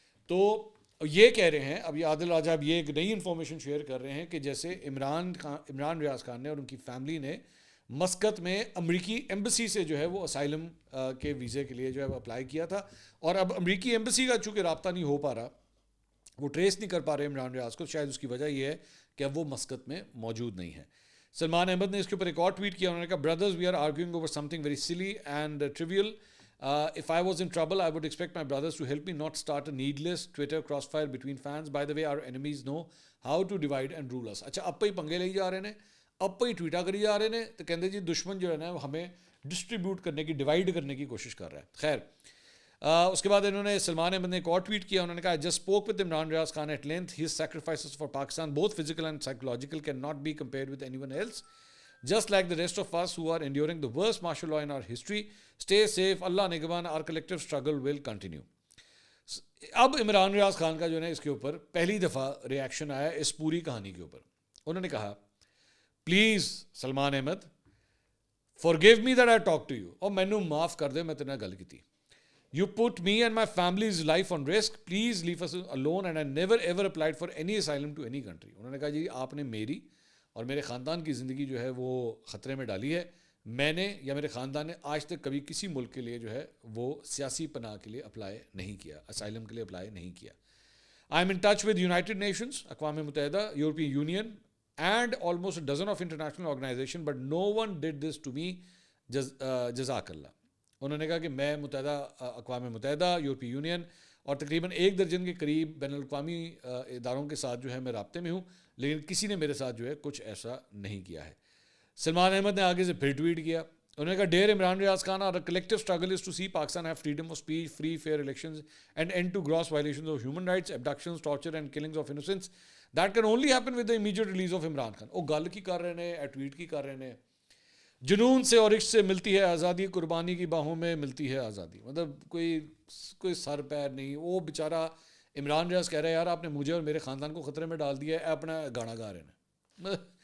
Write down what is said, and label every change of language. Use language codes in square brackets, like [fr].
[ur] تو یہ کہہ رہے ہیں اب یہ عادل راجہ اب یہ ایک نئی انفارمیشن شیئر کر رہے ہیں کہ جیسے عمران ریاض خان نے اور ان کی فیملی نے مسقط میں امریکی ایمبسی سے جو ہے وہ اسائلم کے ویزے کے لیے جو ہے وہ اپلائی کیا تھا, اور اب امریکی ایمبسی کا چونکہ رابطہ نہیں ہو پا رہا, وہ ٹریس نہیں کر پا رہے عمران ریاض کو, شاید اس کی وجہ یہ ہے کہ اب وہ مسقط میں موجود نہیں ہے. سلمان احمد نے اس کے اوپر ایک اور ٹویٹ کیا, انہوں نے کہا [en] brothers we are arguing over something very silly and trivial. If I was in trouble I would expect my brothers to help me, not start a needless Twitter crossfire between fans. By the way our enemies know how to divide and rule us. [ur] اچھا اب پہ ہی پنگے لے جا رہے ہیں, اب پہ ہی Toyota کری جا رہے ہیں, تو کہتے جی دشمن جو ہے نا وہ ہمیں ڈسٹریبیوٹ کرنے کی ڈیوائڈ کرنے کی کوشش کر رہا ہے. خیر اس کے بعد انہوں نے سلمان احمد نے ایک اور ٹویٹ کیا, انہوں نے کہا [en] just spoke with Imran Riaz Khan at length. His sacrifices for Pakistan both physical and psychological cannot be compared with anyone else. Just like the rest of us who are enduring the worst martial law in our history. Stay safe, Allah nigban, our collective struggle will continue. [ur] اب عمران ریاض خان کا جو ہے اس کے اوپر پہلی دفعہ reaction آیا اس پوری کہانی کے اوپر. انہوں نے کہا please [pa] Salman Ahmad [en] forgive me that I talked to you, [pa] اور مینوں معاف کر دے میں تیرے نال گل کیتی. [en] You put me and my family's life on risk. Please leave us alone and I never ever applied for any asylum to any country. [ur] انہوں نے کہا جی آپ نے میری اور میرے خاندان کی زندگی جو ہے وہ خطرے میں ڈالی ہے. میں نے یا میرے خاندان نے آج تک کبھی کسی ملک کے لیے جو ہے وہ سیاسی پناہ کے لیے اپلائی نہیں کیا, اسائلم کے لیے اپلائی نہیں کیا. [en] I am in touch with United Nations, اقوام متحدہ, European Union and almost a dozen of international organizations, but no one did this to me. [ur] جزاک اللہ. انہوں نے کہا کہ میں اقوام متحدہ, یورپی یونین اور تقریباً 1 درجن کے قریب بین الاقوامی اداروں کے ساتھ جو ہے میں رابطے میں ہوں, لیکن کسی نے میرے ساتھ جو ہے کچھ ایسا نہیں کیا ہے. سلمان احمد نے آگے سے پھر ٹویٹ کیا, انہوں نے کہا dear [en] Imran Riaz Khan, our collective struggle is to see Pakistan have freedom of speech, free fair elections and end to gross violations of human rights, abductions, torture and killings of innocents. That can only happen with the immediate release of Imran Khan. [ur] وہ گل کی کر رہے ہیں, tweet کی کر رہے ہیں, جنون سے اور عشق سے ملتی ہے آزادی, قربانی کی باہوں میں ملتی ہے آزادی. مطلب کوئی سر پیر نہیں. وہ بیچارہ عمران ریاض کہہ رہے ہیں یار آپ نے مجھے اور میرے خاندان کو خطرے میں ڈال دیا ہے, اپنا گانا گا رہے ہیں.